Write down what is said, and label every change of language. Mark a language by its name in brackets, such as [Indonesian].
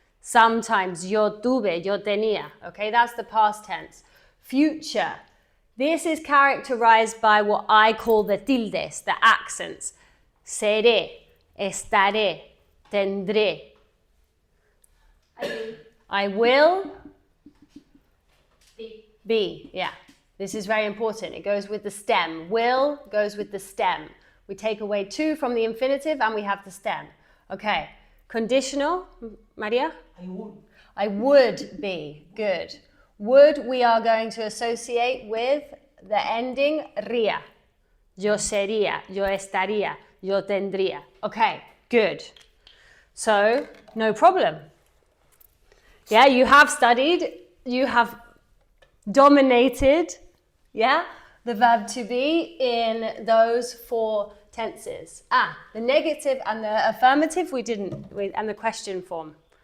[Spanish] Sometimes yo tuve, yo tenía. [English] Okay, that's the past tense. Future. This is characterized by what I call the tildes, the accents. [Spanish] Seré, estaré, tendré. [English] I will be, yeah. This is very important. It goes with the stem. Will goes with the stem. We take away to from the infinitive and we have the stem. Okay. Conditional, Maria? I would. I would be. Good. Would we are going to associate with the ending ría. [Spanish] Yo sería, yo estaría, yo tendría. [English] Okay, good. So, no problem. Yeah, you have studied, you have dominated, yeah, the verb to be in those four tenses. The negative and the affirmative we didn't, and the question form.